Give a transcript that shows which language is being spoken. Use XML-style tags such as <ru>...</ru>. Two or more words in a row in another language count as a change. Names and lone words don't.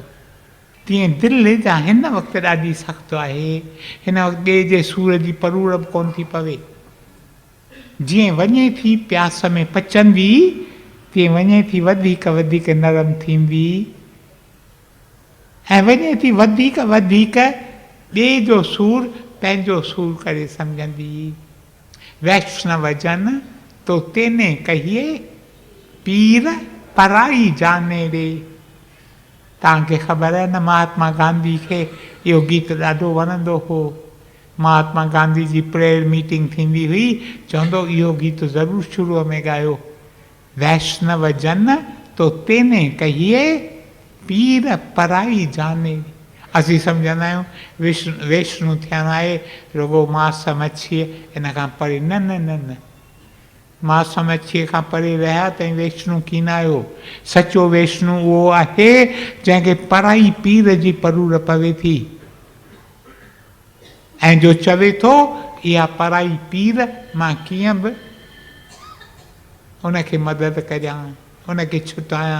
<sd>तीअं दिलि जा हिन वक़्तु ॾाढी सख़्तु आहे, हिन वक़्तु ॿिए जे सूर जी परूर बि कोन थी पवे। जीअं वञे थी प्यास में पचंदी, तीअं वञे थी वधीक वधीक नरम थींदी, ऐं वञे थी वधीक वधीक ॿिए जो सूर पंहिंजो सूर करे सम्झंदी।</sd> <gu>વૈષ્ણવ જન તો તેને કહીએ, પીર પરાઈ જાણે ડે।</gu> <sd>तव्हांखे ख़बर आहे न, महात्मा गांधी खे इहो गीत ॾाढो वणंदो हो। महात्मा गांधी जी</sd> <en>prayer meeting</en> <sd>थींदी हुई, चवंदो इहो गीत ज़रूरु शुरूअ में ॻायो,</sd> <gu>વૈષ્ણવ જન તો તેને કહીએ, પીર પરાઈ જાણે।</gu> <sd>असीं सम्झंदा आहियूं वैष्णु थियणु आहे रुगो मांस मच्छीअ इन खां परे। न न न न, मांस मच्छीअ खां परे रहिया ताईं वैष्णु कीन आहियो। सचो वैष्णु उहो आहे जंहिंखे पराई पीर जी परूर पवे थी, ऐं जो चवे थो इहा पराई पीर मां कीअं बि उनखे मदद करियां, उनखे छुटायां।</sd>